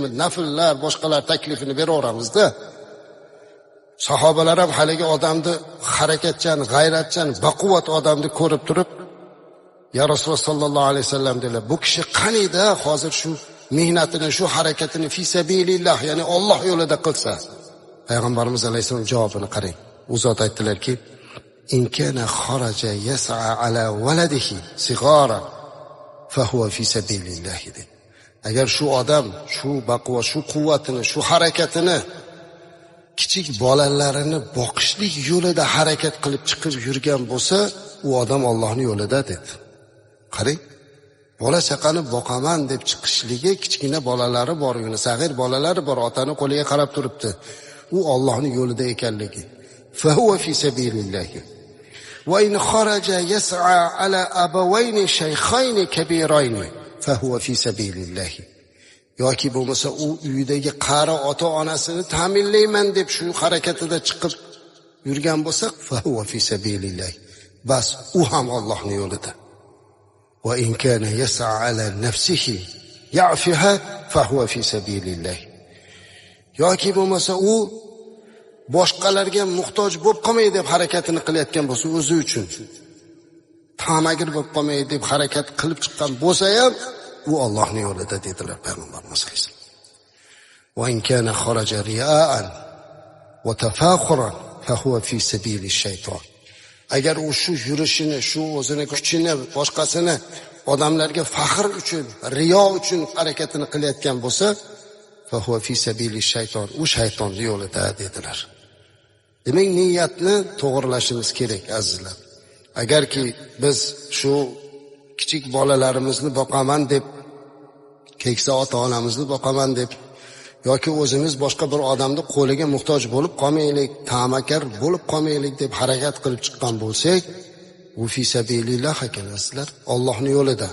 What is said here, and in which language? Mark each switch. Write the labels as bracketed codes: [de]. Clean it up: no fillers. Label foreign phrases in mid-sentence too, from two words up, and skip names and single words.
[uz] Nafllar, boshqalar taklifini beraveramizda. Sahobalar ham haligi odamni harakatchan, g'ayratchan, baquvvat odamni ko'rib turib, [ar] يا رسول الله صلى الله عليه وسلم [uz] dedilar, bu kishi qaniyda hozir shu mehnatini, shu harakatini [ar] في سبيل الله, [uz] ya'ni Alloh yo'lida qilsa. Payg'ambarimiz alayhisalom javobini qarang. U zot aytdilarki, [ar] إن كان خرج يسعى على ولده صغارا فهو في سبيل الله. [uz] Agar shu odam shu baquvvat, shu quvvatini, shu harakatini kichik bolalarini boqishlik yo'lida harakat qilib chiqib yurgan bo'lsa, u odam Allohning yo'lida dedi. Qarang, bola chaqani boqaman deb chiqishligi, kichkina bolalari bor, sag'ir bolalari bor, otani qo'liga qarab turibdi. U Allohning yo'lida ekanligi. [ar] فهو في سبيل الله. وإن خرج يسعى على أبوين شيخين كبيرين فهو في سبيل الله. [uz] Yoki bo'lmasa u uyidagi qari ota-onasini ta'minlayman deb shu harakatida chiqib yurgan bo'lsa, [ar] فهو في سبيل الله. [uz] Bas u ham Allohning yo'lida. [ar] وإن كان يسعى على نفسه يعفها فهو في سبيل الله. [uz] Yoki bo'lmasa u boshqalarga muhtoj bo'lib qolmay deb harakatini qilayotgan bo'lsa, o'zi uchun tamagir bo'lib qolmay deb harakat qilib chiqqan bo'lsa ham, u Allohning yo'lida dedilar payg'ambarimiz alayhisalom. [ar] وإن كان خرج رياء وتفاخرا فهو في سبيل الشيطان. [uz] Agar u shu yurishini, shu o'zini kuchini, boshqasini odamlarga faxr uchun, riyo uchun harakatini qilayotgan bo'lsa, [ar] فهو في سبيل الشيطان. [uz] U shaytonning yo'lida dedilar. Demak, niyatni to'g'rilashimiz kerak azizlar. Agarki biz shu kichik bolalarimizni boqaman deb, keksa ota-onamizni boqaman deb yoki o'zimiz boshqa bir odamni qo'liga muhtoj bo'lib qolmaylik, ta'makar bo'lib qolmaylik deb harakat qilib chiqqan bo'lsak, u [ar] في سبيل الله [uz] ekanlar, Allohning yo'lida.